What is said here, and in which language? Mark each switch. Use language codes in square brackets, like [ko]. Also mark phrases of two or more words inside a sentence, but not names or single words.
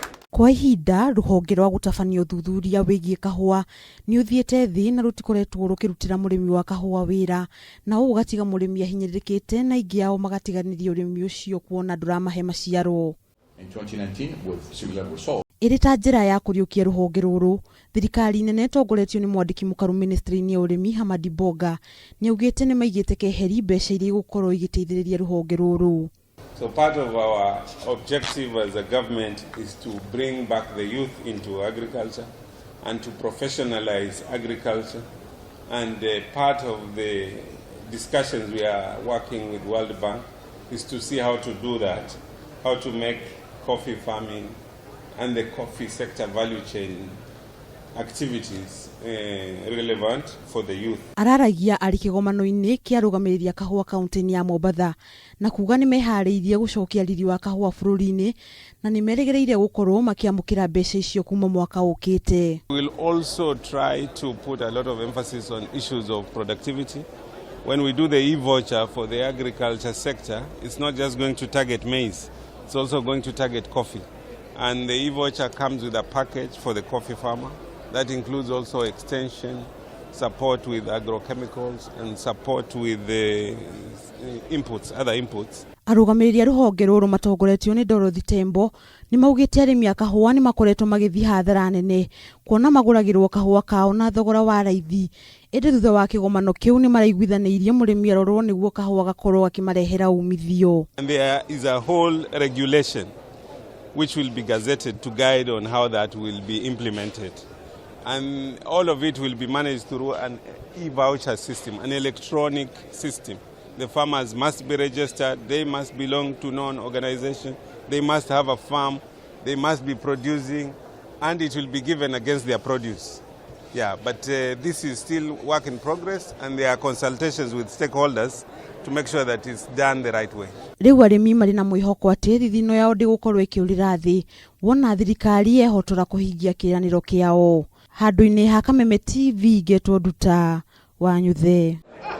[ki] Kwa ihinda ruhonge rwa gutabanio thuthuria wigie kahua ni uthiete thi na rutikoretwo rukirutira murimi wa kahua wira na ugatiga murimi ahinyirikite na ingi yao magatiganiria urimi ucio kuona nduramahe maciaro. [en] In 2019 with similar results. [ki] Irita njira ya kuriukia ruhonge ruru, thirikari nene tongoretio ni mwandiki mukaru ministry-ini ya urimi Hamadi Boga ni augite ni maigite keheri mbeca iria gukorwo igiteithiriria ruhonge ruru. [en] So part of our objective as a government is to bring back the youth into agriculture and to professionalize agriculture. And part of the discussions we are working with World Bank is to see how to do that, how to make coffee farming and the coffee sector value chain activities relevant for the youth. [ki] Araragia ari kigomano-ini kia rugamiriria kahua kaunti-ini ya Mombasa na kuga ni mehariirie gucokia riri wa kahua bururi-ini na ni merigereire gukorwo makiamukira mbeca icio kuma mwaka ukite. [en] We will also try to put a lot of emphasis on issues of productivity. When we do the e-voucher for the agriculture sector, it's not just going to target maize, it's also going to target coffee. And the e-voucher comes with a package for the coffee farmer. That includes also extension, support with agrochemicals, and support with the inputs, other inputs. [ki] Arugamiriria ruhonge ruru matongoretio ni Dorothy Tembo ni maugite arimi a kahua ni makoretwo magithi hathara nene kuona maguragirwo kahua kao na thogora wa raithi indi thutha wa kigomano kiu ni maraiguithanirie murimi arorwo niguo kahua gakorwo akimarehera umithio. [en] And there is a whole regulation which will be gazetted to guide on how that will be implemented. And all of it will be managed through an e-voucher system, an electronic system. The farmers must be registered, they must belong to non-organization, they must have a farm, they must be producing, and it will be given against their produce. Yeah, but this is still work in progress, and there are consultations with stakeholders to make sure that it's done the right way. [ki] Riu arimi mari na mwihoko ati thithino yao ndigukorwo ikiurira thi wona thirikari yehotora kuhingia kiraniro kiao. Handu-ini ha Kameme TV getwo Nduta Wanyuthe.